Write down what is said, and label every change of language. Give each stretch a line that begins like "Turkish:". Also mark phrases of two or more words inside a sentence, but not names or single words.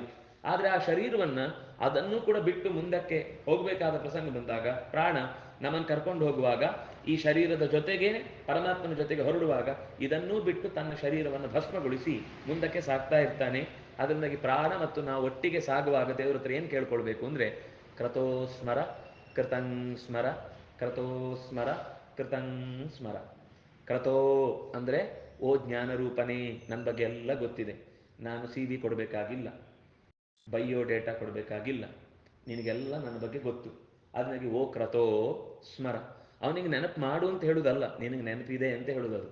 Kannada: ಆದ್ರೆ ಆ ಶರೀರವನ್ನ ಅದನ್ನು ಕೂಡ ಬಿಟ್ಟು ಮುಂದಕ್ಕೆ ಹೋಗ್ಬೇಕಾದ ಪ್ರಸಂಗ ಬಂದಾಗ ಪ್ರಾಣ ನಮ್ಮನ್ನು ಕರ್ಕೊಂಡು ಹೋಗುವಾಗ ಈ ಶರೀರದ ಜೊತೆಗೆ ಪರಮಾತ್ಮನ ಜೊತೆಗೆ ಹೊರಡುವಾಗ ಇದನ್ನೂ ಬಿಟ್ಟು ತನ್ನ ಶರೀರವನ್ನು ಭಸ್ಮಗೊಳಿಸಿ ಮುಂದಕ್ಕೆ ಸಾಗ್ತಾ ಇರ್ತಾನೆ. ಅದರಿಂದಾಗಿ ಪ್ರಾಣ ಮತ್ತು ನಾವು ಒಟ್ಟಿಗೆ ಸಾಗುವಾಗ ದೇವ್ರ ಹತ್ರ ಏನು ಕೇಳ್ಕೊಳ್ಬೇಕು ಅಂದ್ರೆ
Sanskrit: ಕ್ರತೋ ಸ್ಮರ ಕೃತಂ ಸ್ಮರ, ಕ್ರತೋ ಸ್ಮರ ಕೃತಂ ಸ್ಮರ.
Kannada: ಕ್ರತೋ ಅಂದ್ರೆ ಓ ಜ್ಞಾನರೂಪನೇ, ನನ್ನ ಬಗ್ಗೆ ಎಲ್ಲ ಗೊತ್ತಿದೆ, ನಾನು ಸಿ ವಿ ಕೊಡಬೇಕಾಗಿಲ್ಲ, ಬಯೋಡೇಟಾ ಕೊಡಬೇಕಾಗಿಲ್ಲ, ನಿನಗೆಲ್ಲ ನನ್ನ ಬಗ್ಗೆ ಗೊತ್ತು. ಅದನ್ನಾಗಿ
Sanskrit: ಓ ಕ್ರತೋ ಸ್ಮರ,
Kannada: ಅವನಿಗೆ ನೆನಪು ಮಾಡು ಅಂತ ಹೇಳುವುದಲ್ಲ, ನಿನಗೆ ನೆನಪಿದೆ ಅಂತ ಹೇಳುವುದು.